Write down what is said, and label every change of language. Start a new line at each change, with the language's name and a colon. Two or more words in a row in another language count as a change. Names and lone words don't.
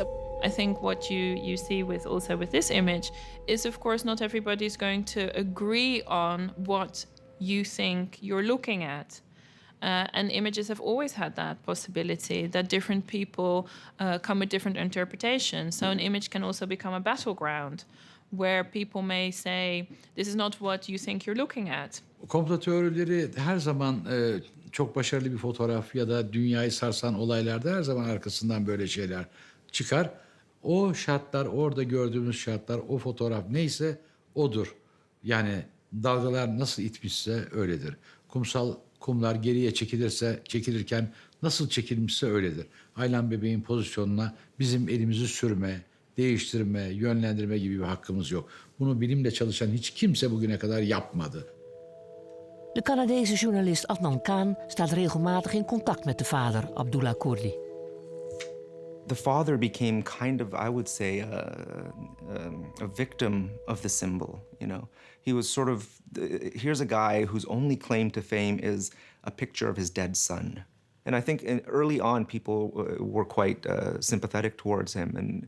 English: I think what you see with this image is, of course, not everybody's going to agree on what you think you're looking at. And images have always had that possibility, that different people come with different interpretations. So an image can also become a battleground, where people may say, this is not what you think you're looking at.
Turkish: Komplo teorileri her zaman çok başarılı bir fotoğraf ya da dünyayı sarsan olaylarda her zaman arkasından böyle şeyler çıkar. O şartlar, orada gördüğümüz şartlar, o fotoğraf neyse odur. Yani dalgalar nasıl itmişse öyledir. Kumlar geriye çekilirken nasıl çekilmişse öyledir. Aylan bebeğin pozisyonuna bizim elimizi sürme, değiştirme, yönlendirme gibi bir hakkımız yok. Bunu bilimle çalışan hiç kimse bugüne kadar yapmadı.
Dutch: De Canadese journalist Adnan Khan staat regelmatig in contact met de vader, Abdullah Kurdi.
English: The father became kind of, I would say, a victim of the symbol, He was sort of, here's a guy whose only claim to fame is a picture of his dead son. And I think early on, people were quite sympathetic towards him.